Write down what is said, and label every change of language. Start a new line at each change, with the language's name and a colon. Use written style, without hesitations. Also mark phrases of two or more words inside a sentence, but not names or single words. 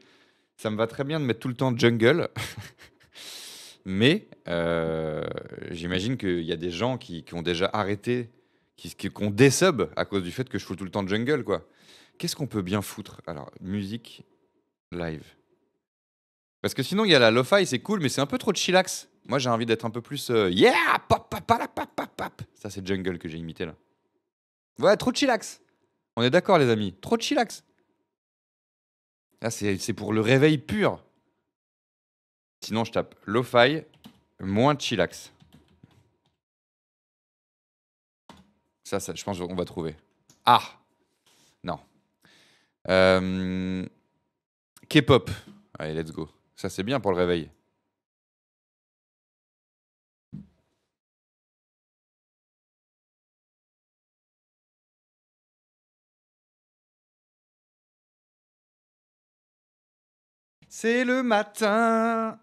French: Ça me va très bien de mettre tout le temps Jungle. Mais j'imagine qu'il y a des gens qui ont déjà arrêté, qui ont des subs à cause du fait que je fous tout le temps Jungle, quoi. Qu'est-ce qu'on peut bien foutre? Alors, musique live. Parce que sinon, il y a la lo-fi, c'est cool, mais c'est un peu trop chillax. Moi, j'ai envie d'être un peu plus yeah, pop, pop, pop, pop, pop, pop. Ça, c'est Jungle que j'ai imité là. Ouais, trop chillax. On est d'accord, les amis. Trop chillax. Là, c'est pour le réveil pur. Sinon, je tape lo-fi, moins chillax. Ça, je pense qu'on va trouver. Ah, non. K-pop. Allez,
English: let's go.
French: Ça, c'est bien pour le réveil. C'est le matin.